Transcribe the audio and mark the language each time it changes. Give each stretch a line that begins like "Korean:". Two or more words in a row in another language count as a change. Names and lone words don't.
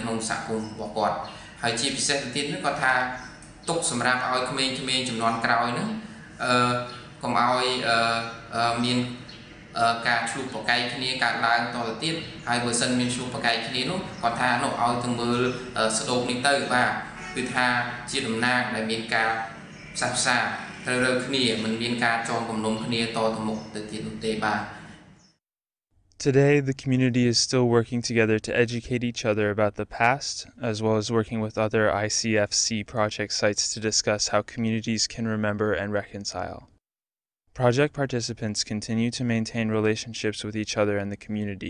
Khmer: ក្នុងសហគមន៍របស់គាត់ហើយជាពិសេសទៅទៀតនោះគាត់ថាទុកសម្រាប់ឲ្យក្មេងៗចំនួនក្រោយហ្នឹងកុំឲ្យមានការឆ្លុះប្រកែកគ្នាកើតឡើងតទៅទៀតហើយបើសិនមានឆ្លុះប្រកែកគ្នានោះគាត់ថានោះឲ្យទៅមើលស្ដូបនេះទៅបាទគឺថាជាតំណាងដែលមានការផ្សះផ្សាត្រូវរើគ្នាមិនមានការចងគំនុំគ្នាតទៅមុខទៅទៀតនោះទេបាទ
English: Today, the community is still working together to educate each other about the past, as well as working with other ICFC project sites to discuss how communities can remember and reconcile. Project participants continue to maintain relationships with each other and the community.